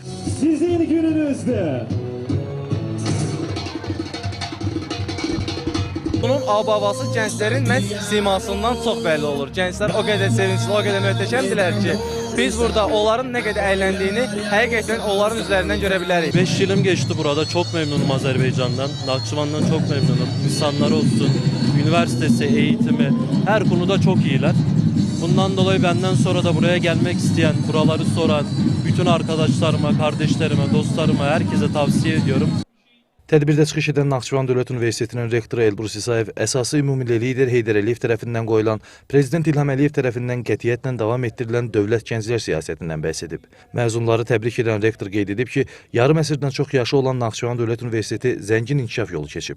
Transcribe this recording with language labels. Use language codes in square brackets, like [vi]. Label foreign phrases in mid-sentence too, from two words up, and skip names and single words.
[az] Sizin gününüzdür. Bunun ab-havası gənclərin məhz simasından çox bəlli olur. Gənclər o qədər sevincli, o qədər möhtəşəmdirlər ki, biz burada onların nə qədər əyləndiyini həqiqətən onların üzərindən görə bilərik. [tr] 5 yılım geçti burada. Çok memnunum Azerbaycan'dan. Naxçıvan'dan çok memnunum. İnsanlar olsun, üniversitesi, eğitimi her konuda çok iyiler. Bundan dolayı benden sonra da buraya gelmek isteyen, buraları soran bütün arkadaşlarıma, kardeşlerime, dostlarıma, herkese tavsiye ediyorum. [az] Tədbirdə çıxış edən Naxçıvan Dövlət Universitetinin rektoru Elbrus İsayev əsası ümummilli lider Heydər Əliyev tərəfindən qoyulan, Prezident İlham Əliyev tərəfindən qətiyyətlə davam etdirilən dövlət gənclər siyasətindən bəhs edib. Məzunları təbrik edən rektor qeyd edib ki, yarım əsrdən çox yaşı olan Naxçıvan Dövlət Universiteti zəngin inkişaf yolu keçib.